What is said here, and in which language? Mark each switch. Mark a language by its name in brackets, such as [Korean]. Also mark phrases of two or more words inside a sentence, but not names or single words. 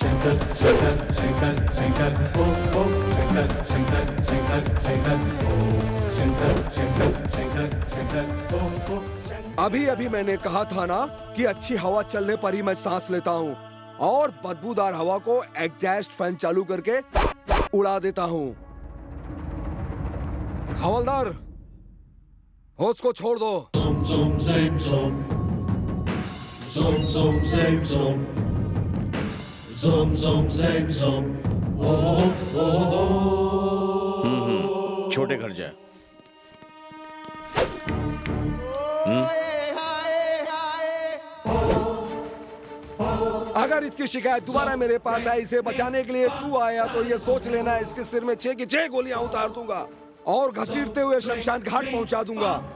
[Hindi] शंकर शंकर शंकर शंकर ओम ओम शंकर शंकर शंकर शंकर ओम शंकर शंकर शंकर शंकर ओम ओम। अभी अभी मैंने कहा था ना कि अच्छी हवा चलने पर ही मैं सांस लेता हूँ, और बदबूदार हवा को [English] exhaust fan [Hindi] चालू करके उड़ा देता हूँ। हवलदार, होश को छोड़ दो। Zoom zoom same zoom. Zoom zoom same zoom. Zoom zoom same zoom. Oh oh oh. छोटे घर जा। अगर इसकी शिकायत दोबारा मेरे पास आई, इसे बचाने के लिए तू आया, तो ये सोच लेना इसके सिर में 6 की 6 गोलियां उतार दूंगा और घसीटते हुए शमशान घाट पहुंचा दूंगा।